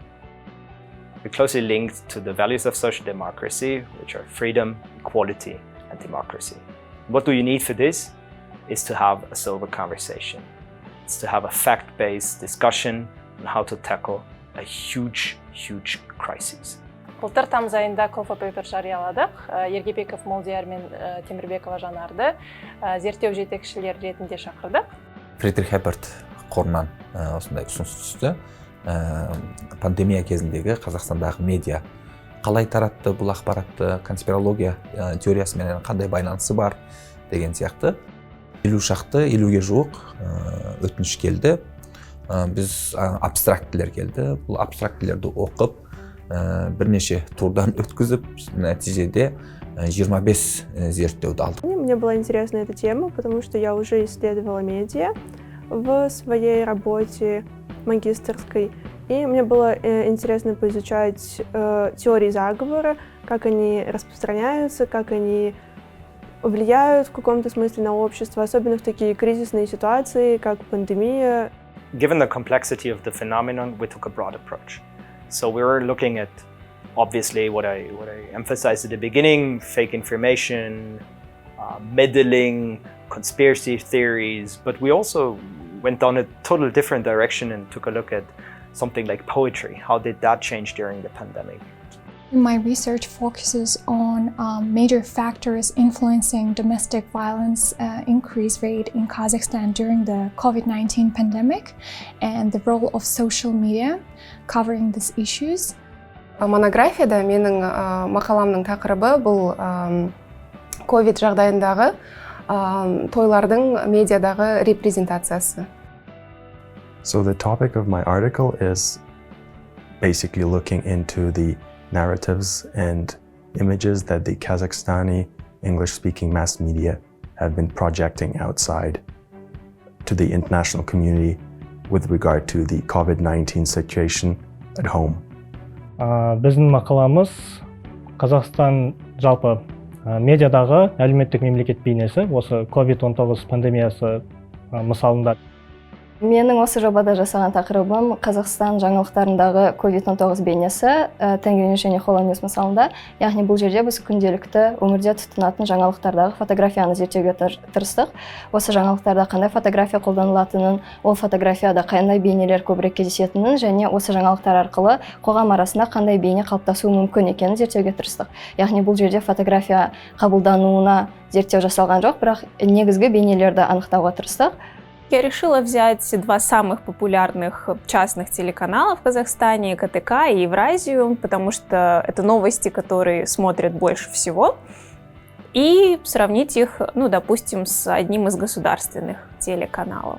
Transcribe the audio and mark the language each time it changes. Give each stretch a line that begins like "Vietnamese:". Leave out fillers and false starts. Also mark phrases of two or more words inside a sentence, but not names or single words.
English: We're closely linked to the values of social democracy, which are freedom, equality, and democracy. What do you need for this? Is to have a sober conversation. It's to have a fact-based discussion on how to tackle a huge, huge crisis.
Kazakh: Былтыр тамыз айында
English: coffee paper
Kazakh: жарияладық. Ергебеков Молдияр мен Темірбекова Жанарды зерттеу жетекшілер ретінде шақырдық. Фридрих Эберт қорынан осындай ұсыныс түсті. Пандемия кезіндегі Қазақстандағы медиа қалай таратты бұл ақпаратты, конспирология теориясымен қандай байланысы бар деген сияқты. 50-ге жуық өтініш келді. Біз абстрактілер келді. Бұл абстрактілерді оқып, бірнеше турдан өткізіп, нәтижеде 25 зерттеуді алдық.
Russian: Мне была интересна эта тема, потому что я уже исследовала медиа в своей работе магистерской. И мне было интересно поизучать теории заговора, как они распространяются, как они влияют в каком-то смысле на общество, особенно в такие кризисные ситуации, как пандемия.
English: Given the complexity of the phenomenon, we took a broad approach. So we were looking at, obviously, what I emphasized at the beginning, fake information, meddling, conspiracy theories, but we also went down a totally different direction and took a look at something like poetry. How did that change during the pandemic? My research focuses on major factors influencing domestic violence increase rate in Kazakhstan during the COVID-19 pandemic and the role of social media covering these issues.
Kazakh: Монографияда менің мақаламның тақырыбы бұл COVID жағдайындағы тойлардың медиадағы репрезентациясы.
English: So the topic of my article is basically looking into the narratives and images that the Kazakhstani English-speaking mass media have been projecting outside to the international community with regard to the COVID-19 situation at home.
Kazakh: Біздің мақаламыз Қазақстан жалпы медиадағы әлеуметтік мемлекет бейнесі, осы COVID-19 пандемиясы мысалында. Менің осы жобада жасаған тақырыбым Қазақстан жаңалықтарындағы COVID-19 бейнесі Тенгринюс және Холонюс мысалында. Яғни бұл жерде біз күнделікті өмірде тұтынатын жаңалықтардағы фотографияны зерттеуге тырыстық. Осы жаңалықтарда қандай фотография қолданылатынын, ол фотографияда қандай бейнелер көбірек кездесетінін және осы жаңалықтар арқылы қоғам арасында қандай бейне қалыптасуы мүмкін екенін зерттеуге тырыстық. Яғни бұл жерде фотография қабылдануына зерттеу жасалған жоқ, бірақ негізгі бейнелерді анықтауға тырыстық.
Russian: Я решила взять два самых популярных частных телеканала в Казахстане, КТК и Евразию, потому что это новости, которые смотрят больше всего, и сравнить их, допустим, с одним из государственных телеканалов.